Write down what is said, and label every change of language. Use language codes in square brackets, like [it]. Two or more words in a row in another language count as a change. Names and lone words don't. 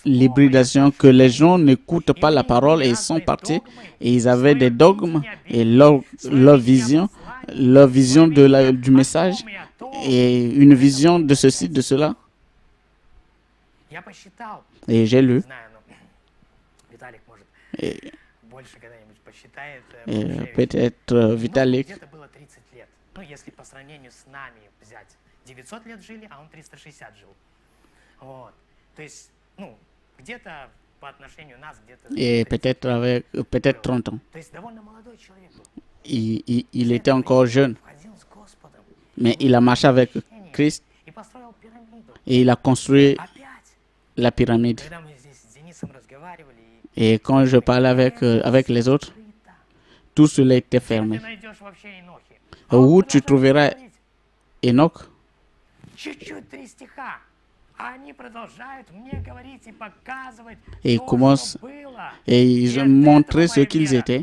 [fr] l'hybridation, que les gens n'écoutent pas la parole et ils sont partis et ils avaient des dogmes et leur vision du message et une vision de ceci, de cela. [ru] Я посчитал, [fr] Et j'ai lu, [ru] знаю, ну, Виталик может [fr] et, [ru] больше когда-нибудь посчитает. [fr] peut-être Vitalik, [ru] Где-то было 30 лет. Ну, если по сравнению с нами взять. 900 лет жили, а он 360 жил. Вот. То есть, ну, где-то по отношению нас, где-то... [fr] et 30. peut-être avec peut-être 30 ans. [ru] То есть довольно молодой человек был. [fr] Il était encore jeune, [ru] Входил с Господом. [fr] mais il a marché avec Christ [ru] И построил пирамиду. [fr] et il a construit [ru] Опять. [fr] la pyramide. [ru] Когда мы здесь с Денисом разговаривали, [fr] Et quand je parlais avec les autres, tout cela était fermé. Où tu trouveras Enoch? Et ils commencent et ils ont montré ce qu'ils étaient.